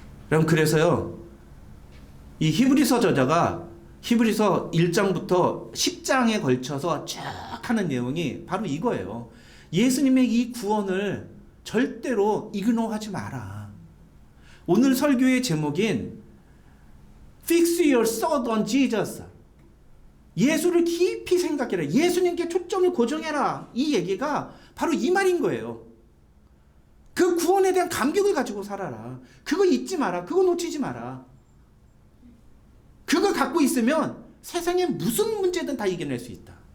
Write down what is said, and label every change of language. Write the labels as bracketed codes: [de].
[ko] 여러분, 그래서요, 이 히브리서 저자가 히브리서 1장부터 10장에 걸쳐서 쭉 하는 내용이 바로 이거예요. 예수님의 이 구원을 절대로 이그노하지 마라. 오늘 설교의 제목인 [en] Fix your thought on Jesus. [ko] 예수를 깊이 생각해라. 예수님께 초점을 고정해라. 이 얘기가 바로 이 말인 거예요. 그 구원에 대한 감격을 가지고 살아라. 그거 잊지 마라. 그거 놓치지 마라. 그거 갖고 있으면 세상에 무슨 문제든 다 이겨낼 수 있다.